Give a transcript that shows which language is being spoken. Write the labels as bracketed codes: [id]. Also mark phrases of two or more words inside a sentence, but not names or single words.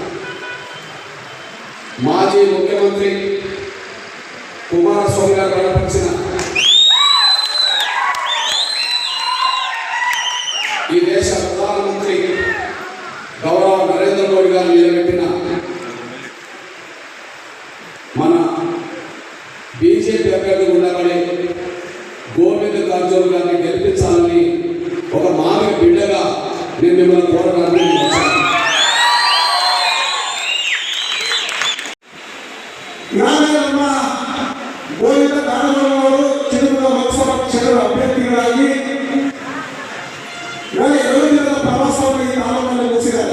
[te] మాజీ ముఖ్యమంత్రి కుమారస్వామి గారు బలపరిచిన ఈ దేశ ప్రధానమంత్రి గౌరవ నరేంద్ర మోడీ గారు నిలబెట్టిన మన బీజేపీ అభ్యర్థి ఉండగానే గోవింద కారజోళ గారిని గెలిపించాలని ఒక మానవ బిడ్డగా నేను మిమ్మల్ని కోరడానికి [kn] ಗೋವಿಂದ ಕಾರಜೋಳವರು ಚಿತ್ರದುರ್ಗ ಲೋಕಸಭಾ ಕ್ಷೇತ್ರದ ಅಭ್ಯರ್ಥಿಗಳಾಗಿ ಇವಾಗ 2 ದಿನದ ಪ್ರವಾಸವನ್ನು ಈ ತಾಲೂಕಿನಲ್ಲಿ ಮುಗಿಸಿದ್ದಾರೆ.